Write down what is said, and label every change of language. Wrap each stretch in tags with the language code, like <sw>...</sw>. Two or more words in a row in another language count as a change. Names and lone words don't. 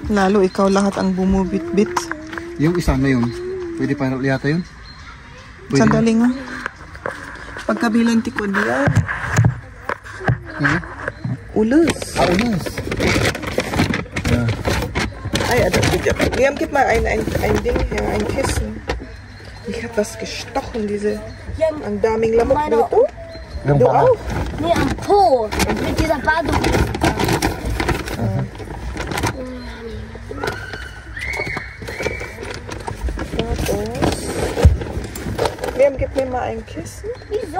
<tl>Lalo ikaw lahat ang bumubit-bit. Yung isa na yun, pwede pa yata yun? Pwede Sandali nga. Pagkabilang tikod yan. na? Ulos. Ulas.</tl> <de>Ay, Liam, gib mal ein Ding her, ein Kissen. Ich hab was gestochen, diese...</de> <tl>Ang daming lamok dito. Yung</tl> <de>Du</de> <tl>baka.</tl> <de>auch? Nee, am Po. Mit dieser Badehose. Liam, gib mir mal ein Kissen. Wieso?</de>